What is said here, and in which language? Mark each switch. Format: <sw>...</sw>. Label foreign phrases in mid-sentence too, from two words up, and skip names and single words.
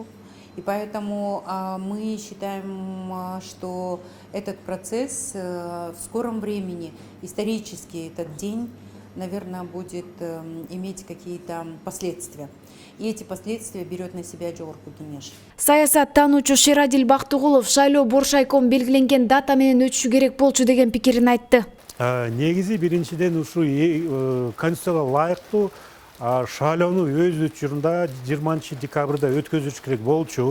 <ru>И поэтому мы считаем, что этот процесс в скором времени, исторически этот день, наверное, будет иметь какие-то последствия. И эти последствия берет на себя Жогорку кеңеш.</ru> <ky>Саясаттануучу Шерадил Бактыгулов шайлоо боршайком белгиленген дата менен өтүшү керек болчу деген пикирин айтты. Негизи биринчиден ушу конституцияга ылайыктуу шайлоону өз учурунда 20 декабрда өткөзүш керек болчу.</ky>